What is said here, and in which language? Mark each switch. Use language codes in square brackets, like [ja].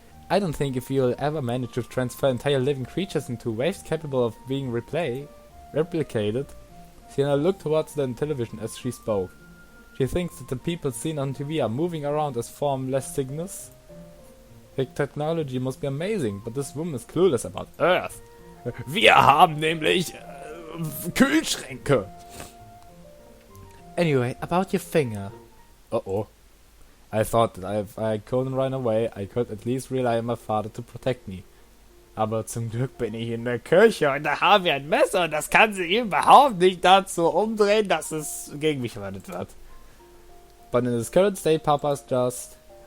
[en] I don't think if you'll ever manage to transfer entire living creatures into waves capable of being replicated. Sienna looked towards the television as she spoke. She thinks that the people seen on TV are moving around as formless signals. The technology must be amazing, but this woman is clueless about Earth. [de] Wir haben nämlich Kühlschränke. [en] Anyway, about your finger. Uh-oh. I thought that if I couldn't run away, I could at least rely on my father to protect me. [de] Aber zum Glück bin ich in der Küche und da haben wir ein Messer und das kann sie überhaupt nicht dazu umdrehen, dass es gegen mich verwendet wird. [en] But in his current state, Papa's just...